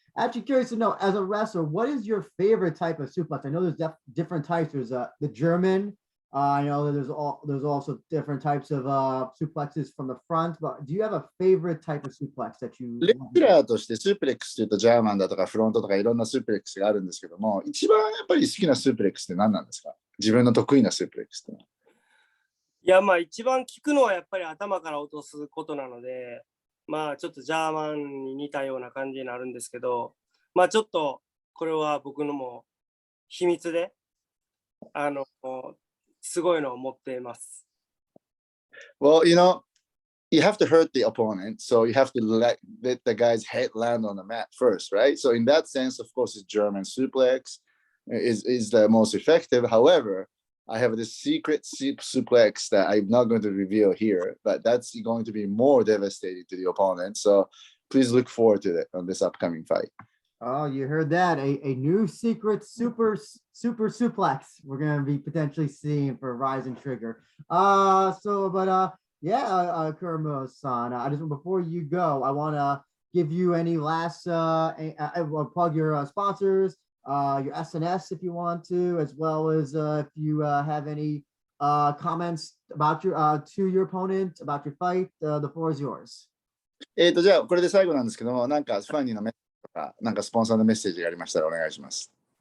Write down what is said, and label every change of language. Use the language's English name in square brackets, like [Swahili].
[English] Actually, curious to know, as a wrestler, what is your favorite type of suplex? I know there's different types. There's the German. I know that there's also different types of suplexes from the front. But do you have a favorite type of suplex that you? [Japanese] レギュラーとしてスープレックスというとジャーマンだとかフロントとかいろんなスープレックスがあるんですけども、一番やっぱり好きなスープレックスって何なんですか？自分の得意なスープレックスって。いや、まあ一番効くのはやっぱり頭から落とすことなので、まあちょっとジャーマンに似たような感じになるんですけど、まあちょっとこれは僕のも秘密で、すごいのを持っています。 [English] Well, you have to hurt the opponent, so you have to let the guy's head land on the mat first, right? So in that sense, of course, the German suplex is the most effective. However, I have this secret suplex that I'm not going to reveal here, but that's going to be more devastating to the opponent. So please look forward to it on this upcoming fight. Oh, you heard that. A new secret super suplex we're going to be potentially seeing for RIZIN Trigger. Kuramoto-san, before you go, I want to give you any last plug your sponsors, your SNS if you want to, as well as if you have any comments about to your opponent, about your fight. The floor is yours. [Japanese] じゃあこれで最後なんですけども、なんかファンにのメッセージとか、なんかスポンサーのメッセージがありましたらお願いします。